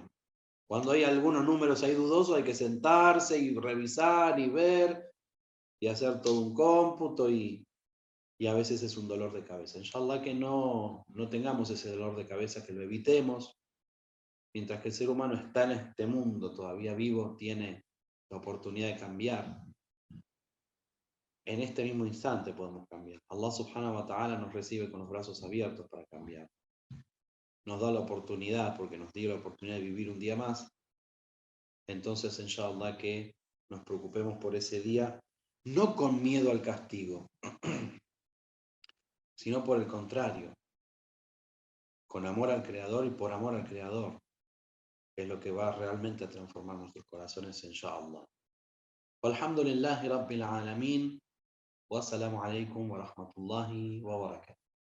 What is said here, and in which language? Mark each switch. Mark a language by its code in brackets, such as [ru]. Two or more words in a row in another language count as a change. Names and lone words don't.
[es] Cuando hay algunos números ahí dudosos, hay que sentarse y revisar y ver y hacer todo un cómputo y a veces es un dolor de cabeza. Inshallah que no tengamos ese dolor de cabeza, que lo evitemos. Mientras que el ser humano está en este mundo todavía vivo, tiene la oportunidad de cambiar. En este mismo instante podemos cambiar. Allah [ar] سبحانه وتعالى [es] nos recibe con los brazos abiertos para cambiar. nos da la oportunidad, porque nos dio la oportunidad de vivir un día más, entonces, inshallah, que nos preocupemos por ese día, no con miedo al castigo, sino por el contrario, con amor al Creador y por amor al Creador, que es lo que va realmente a transformar nuestros corazones, inshallah. [ar] والحمد لله رب العالمين، والسلام عليكم ورحمة الله وبركاته.